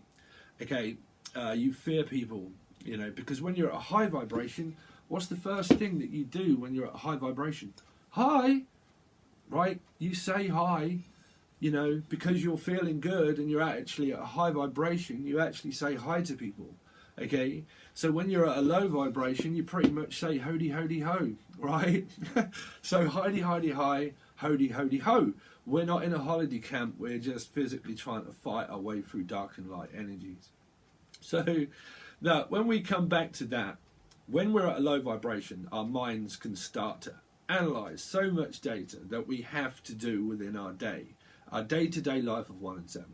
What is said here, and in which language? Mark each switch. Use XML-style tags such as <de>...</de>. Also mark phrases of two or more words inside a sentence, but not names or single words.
<en>Okay, you fear people, you know, because when you're at a high vibration, what's the first thing that you do when you're at a high vibration? Hi, right? You say hi, you know, because you're feeling good and you're actually at a high vibration, you actually say hi to people. Okay, so when you're at a low vibration, you pretty much say hody hody ho, right? So hody hody hi, hody hody ho. We're not in a holiday camp, we're just physically trying to fight our way through dark and light energies. So that when we come back to that, when we're at a low vibration, our minds can start to analyze so much data that we have to do within our day-to-day life of 1 and 7.</en>